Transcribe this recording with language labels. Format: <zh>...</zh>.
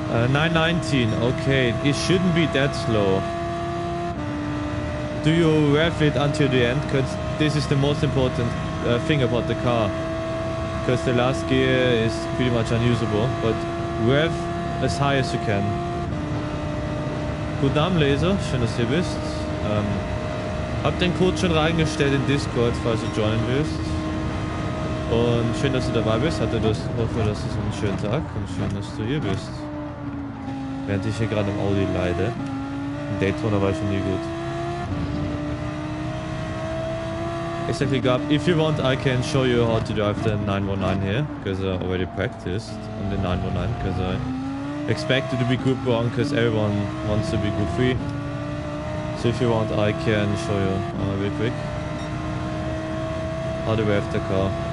<en>919, okay, it shouldn't be that slow. Do you rev it until the end? Because this is the most important thing about the car. Because the last gear is pretty much unusable, but rev as high as you can.</en> <de>Guten Abend, Laser, schön, dass du hier bist. Hab den Code schon reingestellt in Discord, falls du joinen willst. Und schön, dass du dabei bist. Hoffe, dass es einen schönen Tag und schön, dass du hier bist. Während ich hier gerade im Audi leide. In Daytona war ich schon nie gut.</de> <en>Exactly, Gab. If you want, I can show you how to drive the 919 here, because I already practiced on the 919, because I expected to be Group 1, because everyone wants to be Group 3. So if you want, I can show you real quick how to rev the car.</en>